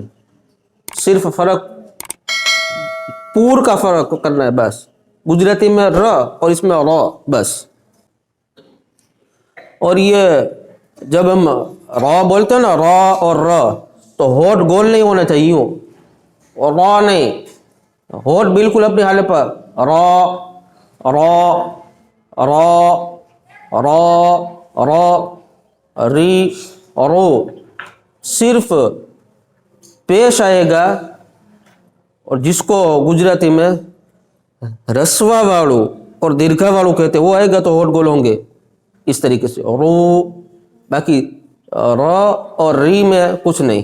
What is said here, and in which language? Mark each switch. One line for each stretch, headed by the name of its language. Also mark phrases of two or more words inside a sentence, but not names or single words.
Urdu: صرف فرق، پور کا فرق کرنا ہے بس. گجراتی میں ر اور اس میں ر بس. اور یہ جب ہم را بولتے ہیں نا، را اور ر، تو ہونٹ گول نہیں ہونا چاہیے یوں، اور را نہیں، ہونٹ بالکل اپنی حالت پر. را، را، را، را، را، ری، رو. صرف پیش آئے گا، اور جس کو گجراتی میں
Gujarati: હ્રસ્વ વાળો
Urdu: اور
Gujarati: દીર્ઘ વાળો
Urdu: کہتے ہیں وہ آئے گا تو ہونٹ گول ہوں گے اس طریقے سے. رو، باقی را اور ری میں کچھ نہیں.